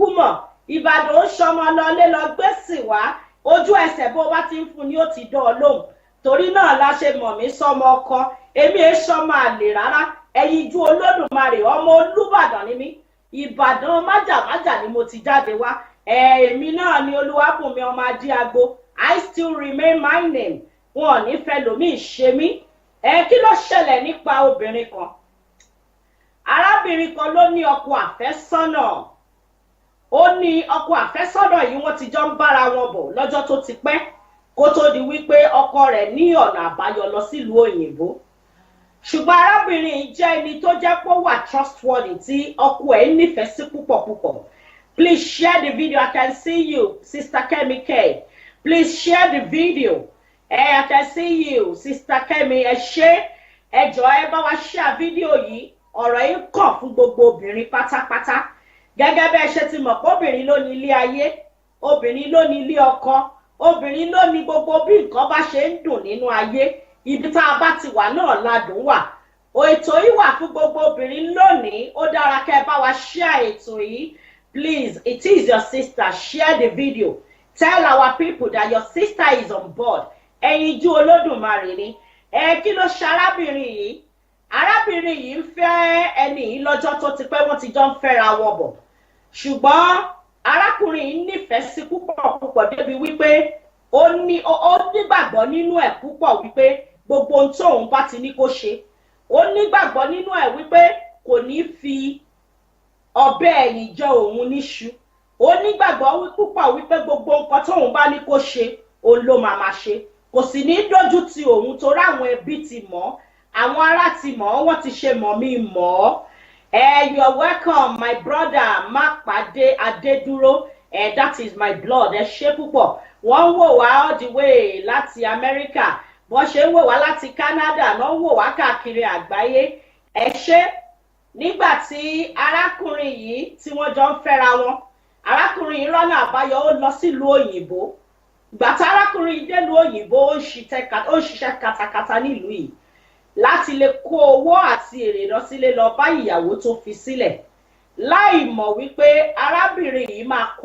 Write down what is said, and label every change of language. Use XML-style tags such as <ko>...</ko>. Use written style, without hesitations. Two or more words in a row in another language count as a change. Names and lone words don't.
<yo>mọ̀ Ìbàdàn ó ṣọmọ lọlé lọ gbèsè wá ojú ẹsẹ̀ bó bá ti ń fún ni ó ti dán ọ lóhùn torí náà la ṣe mọ̀ mí sọmọ ọkọ èmi è sọmọ àlè rárá ẹyinjú Olódùmarè ọmọ Olúbàdàn ni mí Ìbàdàn májàmájà ni mo ti jáde wá èmi náà ni Olúwabùnmi ọmọ Adéagbo</yo> <en>I still remain my name</en> <yo>wọn ò ní fẹ́ lòmíì ṣe mí kí ló ṣẹlẹ̀ nípa obìnrin kan arábìnrin kan ló ní ọkọ àfẹ́sọ́nà ó ní ọkọ àfẹ́sọ́nà yìí wọ́n ti jọ ń bára wọn bọ̀ lọ́jọ́ tó ti pẹ́ kó tó di wípé ọkọ rẹ̀ ní ọ̀nà àbáyọ lọ sílùú òyìnbó ṣùgbọ́n arábìnrin yìí jẹ́ ẹni tó jẹ́ pé ó wà trustworthy tí ọkọ ẹ̀ nífẹ̀ẹ́ sí púpọ̀ púpọ̀.</yo> <en>Please share the video. I can see you, Sister Kemi K. Please share the video. I can see you, Sister Kemi.</en> <yo>Ẹ ṣé ẹ jọ̀ọ́ ẹ bá wa</yo> <en>share video</en> <yo>yìí ọ̀rọ̀ yìí kàn fún gbogbo obìnrin pátápátá gẹ́gẹ́ bẹ́ẹ̀ ṣe ti mọ̀ pé obìnrin ló ní ilé ayé obìnrin ló ní ilé ọkọ obìnrin ló ní gbogbo bí nǹkan bá ṣe ń dùn nínú ayé ibi tá a bá ti wà náà ládùn wà ètò yìí wà fún gbogbo obìnrin lónìí ó dára kẹ́ ẹ bá wa share ètò yìí</yo> <en>please it is your sister share the video tell our people that your sister is on board</en> <yo>ẹyinjú Olódùmarè ni kí ló ṣe arábìnrin yìí ń fẹ́ ẹni yìí lọ́jọ́ tó ti pẹ́ wọ́n ti jọ ń fẹ́ra wọn bọ̀ ṣùgbọ́n arákùnrin yìí nífẹ̀ẹ́ sí púpọ̀ débi wípé ó nígbàgbọ́ nínú ẹ̀ púpọ̀ wípé gbogbo ohun tí òun bá ti ní kó ṣe ó nígbàgbọ́ nínú ẹ̀ wípé kò ní fi ọ̀bẹ ẹ̀yìn jẹ òun níṣu ó nígbàgbọ́ púpọ̀ wípé gbogbo nǹkan tí òun bá ní kó ṣe òun ló máa ṣe kò sì ní dójú ti òun torí àwọn ẹbí ti mọ̀ àwọn ará ti mọ̀ wọ́n ti ṣe mọ̀ mí mọ̀</yo> <en>you are welcome my brother Mápàdé Adédúró that is my blood</en> <yo>ẹ ṣé púpọ̀ wọ́n ń wò wá</yo> <en>all the way</en> <yo>láti America bọ́n ṣe ń wò wá láti Canada náà ń wò wá káàkiri àgbáyé ẹ ṣé nígbà tí arákùnrin yìí tí wọ́n jọ ń fẹ́ra wọn arákùnrin yìí rọ́nà àbáyọ ó lọ sílùú òyìnbó ìgbà tí arákùnrin yìí délùú òyìnbó ó ń ṣiṣẹ́ katakata nílùú yìí láti lè kó owó àti èrè lọ sílé lọ bá ìyàwó tó fi sílẹ̀ láì mọ̀ wípé arábìnrin yìí máa kó</yo>